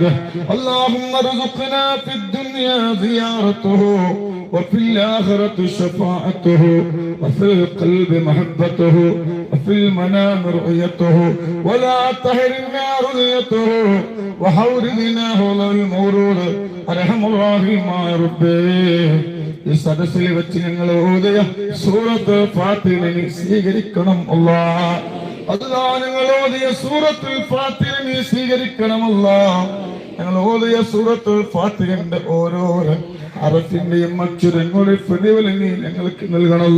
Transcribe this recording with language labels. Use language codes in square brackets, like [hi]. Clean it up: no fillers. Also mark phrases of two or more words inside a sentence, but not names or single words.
[ar] اللهم ارزقنا في الدنيا زيارته وفي الآخرة شفاعته وفي القلب محبته وفي المنام رؤيته ولا تحرمنا رؤيته وحورنا هو المورود أرحم الراحمين ربي. [ml] ഈ സദസ്സിൽ വെച്ച് ഞങ്ങൾ ഓതിയ സൂറത്ത് ഫാത്തിഹ നീ സ്വീകരിക്കണം അല്ലാഹ്. അല്ലാഹ് ഞങ്ങൾ ഓതിയ സൂറത്തുൽ ഫാത്തിഹ നീ സ്വീകരിക്കണം അല്ലാഹ്. ഞങ്ങൾ ഓതിയ സൂറത്തുൽ ഫാത്തിഹയുടെ ഓരോരോ അറഫിന്റെയും അക്ഷരങ്ങളുടെ പ്രതിഫലം നീ ഞങ്ങൾക്ക് നൽകണമല്ല.